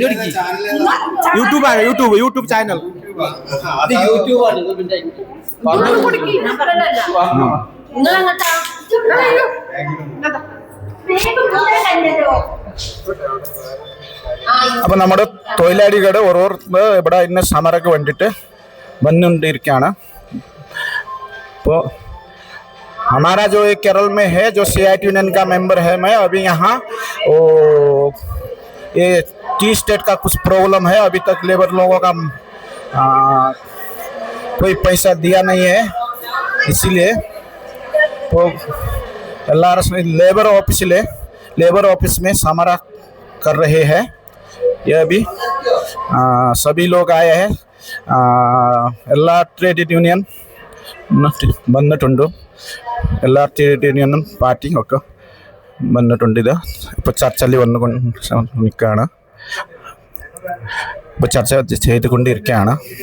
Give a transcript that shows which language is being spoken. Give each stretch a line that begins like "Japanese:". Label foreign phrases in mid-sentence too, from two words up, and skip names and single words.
English: YouTube channel
Malayalam: അപ്പോൾ നമ്മുടെ തൊഴിലാളികളുടെ ഓരോരുത്തർ ഇവിടെ ഇന്ന സമരക്ക് വേണ്ടിയിട്ട് വന്നുകൊണ്ടിരിക്കുകയാണ്.
Hindi: അപ്പോൾ हमारा जो एक केरल में है जो CIT यूनियन का मेंबर है, मैं अभी यहाँ ये
English: tea estate
Hindi: का कुछ प्रॉब्लम है. अभी तक लेबर लोगों का कोई पैसा दिया नहीं है, इसीलिए तो
English: labour office
Hindi: में समरा कर रहे हैं. ये अभी सभी लोग आए हैं.
Malayalam: എല്ലാ
English: trade union
Malayalam: വന്നിട്ടുണ്ട്. എല്ലാ
English: trade union
Malayalam: പാർട്ടിയും ഒക്കെ വന്നിട്ടുണ്ട്. ഇത് ഇപ്പോൾ ചർച്ചയിൽ വന്നുകൊണ്ട് നിൽക്കുകയാണ്. ഇപ്പോൾ ചർച്ച ചെയ്തുകൊണ്ടിരിക്കുകയാണ്.